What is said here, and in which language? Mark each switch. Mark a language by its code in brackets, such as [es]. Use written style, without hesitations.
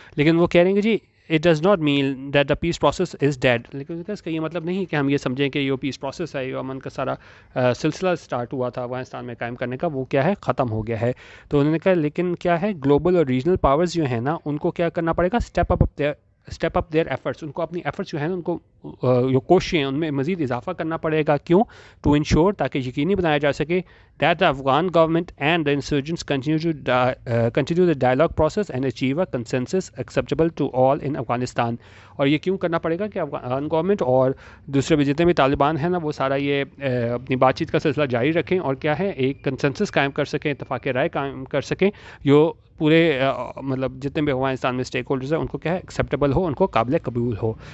[ur] لیکن وہ کہہ رہے ہیں کہ جی [en] it does not mean that the peace process is dead, [ur] لیکن اس کا یہ مطلب نہیں کہ ہم یہ سمجھیں کہ یہ پیس پروسیس ہے, یہ امن کا سارا سلسلہ اسٹارٹ ہوا تھا افغانستان میں قائم کرنے کا, وہ کیا ہے ختم ہو گیا ہے. تو انہوں نے کہا لیکن کیا ہے گلوبل اور ریجنل پاورز جو ہیں نا ان کو کیا کرنا پڑے گا, [en] step up their efforts, [ur] ان کو اپنی ایفرٹس جو ہیں نا ان کو جو کوششیں ہیں ان میں مزید اضافہ کرنا پڑے گا. [en] کیوں؟ To ensure, [ur] تاکہ یقینی بنایا جا سکے [en] That the Afghan government and the insurgents continue the dialogue process and achieve a consensus acceptable to all in Afghanistan. [ur] اور یہ کیوں کرنا پڑے گا کہ افغان گورنمنٹ اور دوسرے بھی جتنے بھی طالبان ہیں نا وہ سارا یہ اپنی بات چیت کا سلسلہ جاری رکھیں, اور کیا ہے ایک کنسنسس قائم کر سکیں, اتفاق رائے قائم کر سکیں, جو پورے مطلب جتنے بھی افغانستان میں اسٹیک ہولڈرز ہیں ان کو کیا ہے ایکسیپٹیبل ہو, ان کو قابل قبول ہو.